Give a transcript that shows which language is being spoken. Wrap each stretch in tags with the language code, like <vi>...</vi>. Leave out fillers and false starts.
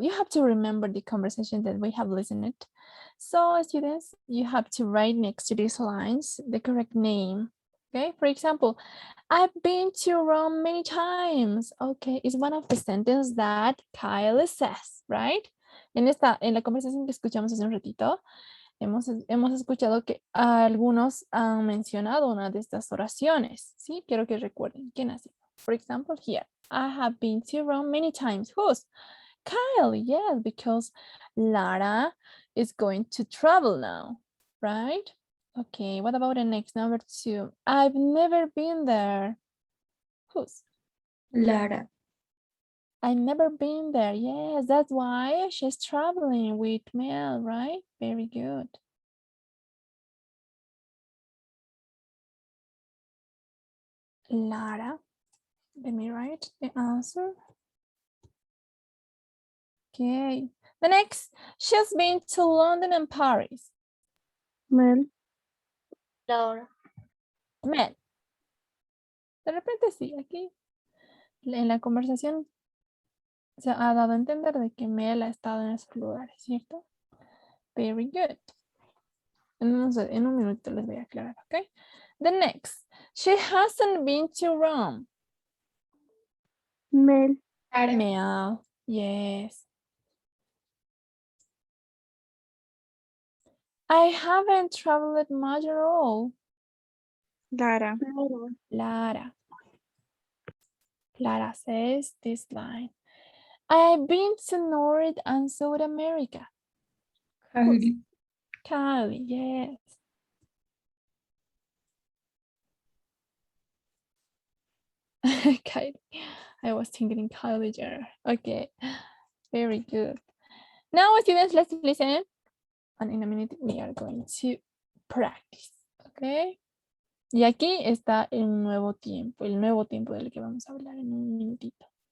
<en>You have to remember the conversation that we have listened. So, students, you have to write next to these lines the correct name. Okay, for example, I've been to Rome many times. Okay, it's one of the sentences that Kyle says, right?</en> <es>En la conversación que escuchamos hace un ratito, hemos escuchado que algunos han mencionado una de estas oraciones, ¿sí? Quiero que recuerden quién ha sido.</es> <en>For example, here, I have been to Rome many times. Who's? Kyle, yes, because Lara is going to travel now, right? Okay, what about the next, number 2? I've never been there. Who's? Lara. I've never been there. Yes, that's why she's traveling with Mel, right? Very good. Lara, let me write the answer. Okay, the next, she's been to London and Paris. Mel. Laura. Mel.</en> <es>De repente sí, aquí en la conversación se ha dado a entender de que Mel ha estado en esos lugares, ¿cierto?</es> <en>Very good.</en> <es>En un minuto les voy a aclarar, ¿ok?</es> <en>The next, she hasn't been to Rome. Mel. Mel, yes. I haven't traveled much at all. Lara. Lara. Lara says this line. I've been to North and South America. Kylie. Kylie, yes. Kylie. I was thinking Kylie Jenner. Okay, very good. Now, students, let's listen. And in a minute, we are going to practice. Okay.</en> <es>Y aquí está el nuevo tiempo del que vamos a hablar en un minutito.</es>